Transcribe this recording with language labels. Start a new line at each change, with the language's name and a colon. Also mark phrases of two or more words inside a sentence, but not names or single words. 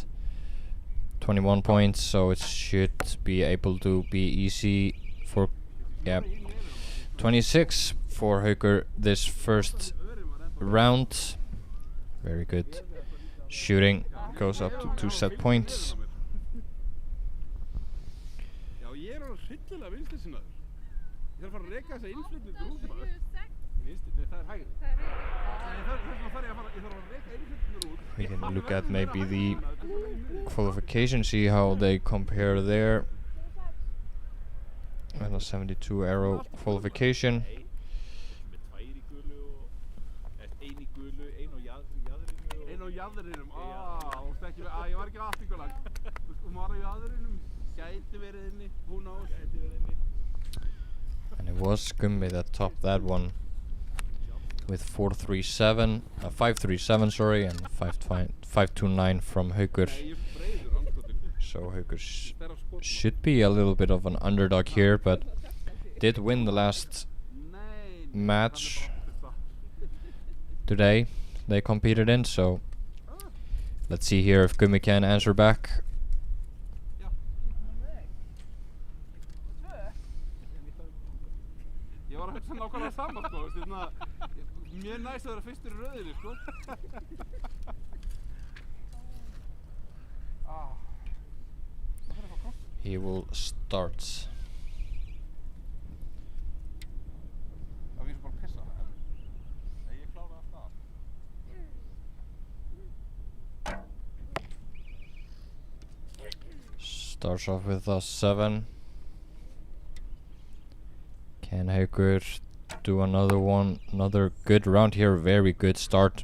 English: 21 points, so it should be able to be easy for 26 for Haukur this first round. Very good shooting, goes up to 2 set points.
Icelandic: Já, ég er alveg hryllilega vinstri-sinnaður. Ég þarf að fara að reka þessa innflytni út maður. Vinstri, nei, það er hægri.
English: We can look at maybe the qualification, see how they compare there. And a 72 arrow qualification.
Icelandic: Einn á jaðrinum, ég var ekki aftingulag. Hún var á jaðrinum, gæti verið inni, hún á, gæti verið inni.
English: And it was Gummi that topped that one with 537, sorry, and 529 from Haukur. So Haukur should be a little bit of an underdog here, but did win the last match today they competed in, so let's see here if Gummi can answer back.
Icelandic: Ég var að hugsa nákvæmlega sama, sko, mjög næst að vera fyrstur í röðinni, sko.
English: He will start.
Icelandic: Já, við erum bara að pissa, en ég klára alltaf.
English: Starts off with a 7. Can Haukur do another one? Another good round here. Very good start.